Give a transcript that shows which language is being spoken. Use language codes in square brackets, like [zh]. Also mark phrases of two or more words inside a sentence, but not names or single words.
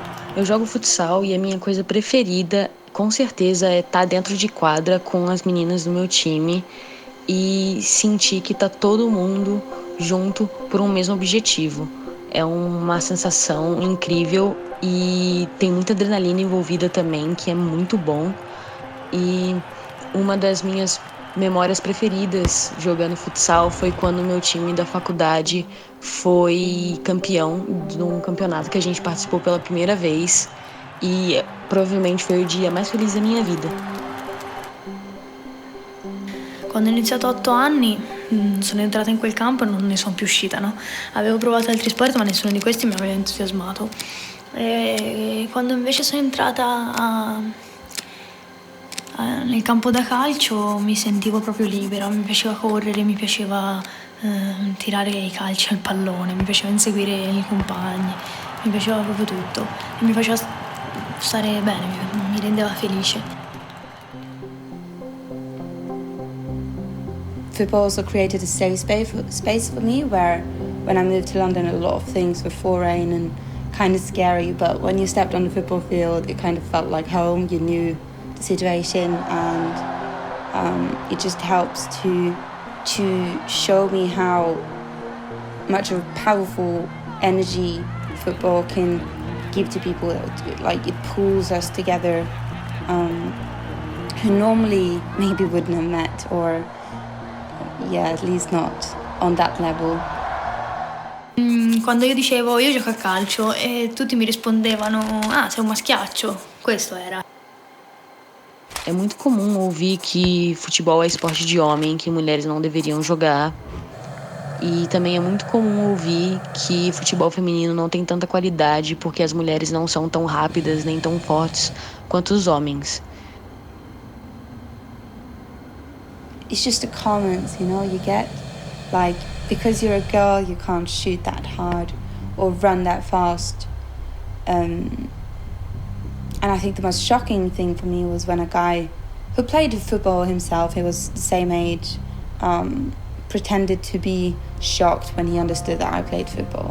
[pt] Eu jogo futsal e a minha coisa preferida, com certeza, é estar dentro de quadra com as meninas do meu time e sentir que tá todo mundo junto por um mesmo objetivo. É uma sensação incrível e tem muita adrenalina envolvida também, que é muito bom. E uma das minhas memórias preferidas jogando futsal foi quando meu time da faculdade foi campeão de um campeonato que a gente participou pela primeira vez e provavelmente foi o dia mais feliz da minha vida. [it] Quando ho iniziato 8 anni sono entrata in quel campo e non ne sono più uscita, no? Avevo provato altri sport ma nessuno di questi mi aveva entusiasmato. E quando invece sono entrata nel campo da calcio mi sentivo proprio libera, mi piaceva correre, mi piaceva tirare i calci al pallone, mi piaceva inseguire i compagni, mi piaceva proprio tutto e mi faceva stare bene, mi rendeva felice. [en] Football also created a safe space for me where when I moved to London a lot of things were foreign and kind of scary, but when you stepped on the football field it kind of felt like home. You knew the situation and it just helps to show me how much of a powerful energy football can give to people. Like it pulls us together who normally maybe wouldn't have met, or at least not on that level. [it] Quando io dicevo io gioco a calcio e tutti mi rispondevano sei un maschiaccio, questo era. [pt] É muito comum ouvir que futebol é esporte de homem, que mulheres não deveriam jogar. E também é muito comum ouvir que futebol feminino não tem tanta qualidade porque as mulheres não são tão rápidas nem tão fortes quanto os homens. [en] It's just the comments, you get, like, because you're a girl you can't shoot that hard or run that fast. And I think the most shocking thing for me was when a guy who played football himself, he was the same age, pretended to be shocked when he understood that I played football.